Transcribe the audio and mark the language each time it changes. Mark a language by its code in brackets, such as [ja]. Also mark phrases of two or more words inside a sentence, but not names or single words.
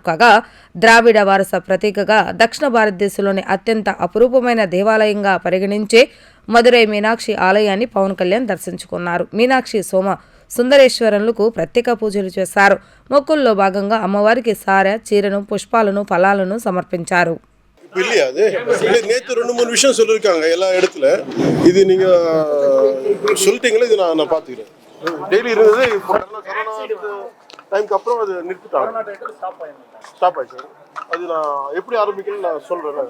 [te] కాగా ద్రావిడ వారస ప్రతీకగా దక్షిణ భారతదేశంలోని అత్యంత అపురూపమైన దేవాలయంగా పరిగణించే మదురై మీనాక్షి ఆలయాన్ని పవన్ కళ్యాణ్ దర్శించుకున్నారు. మీనాక్షి సోమ సుందరేశ్వరులకు ప్రత్యేక పూజలు చేశారు. మొక్కుల్లో భాగంగా అమ్మవారికి సారె, చీరను, పుష్పాలను, ఫలాలను సమర్పించారు. [ta] அது நேற்று 2-3 விஷயம் சொல்லியிருக்காங்க எல்லா இடத்துல. இது நீங்க சொல்லிட்டீங்களா, இது நான் பார்த்துக்கிறேன். டெய்லி இருந்தது, இப்போ டைமுக்கு அப்புறம் அது நிறுத்திட்டாங்க, ஸ்டாப் ஆயிடுச்சு. அது நான் எப்படி ஆரம்பிக்கணும்னு நான் சொல்றேன்.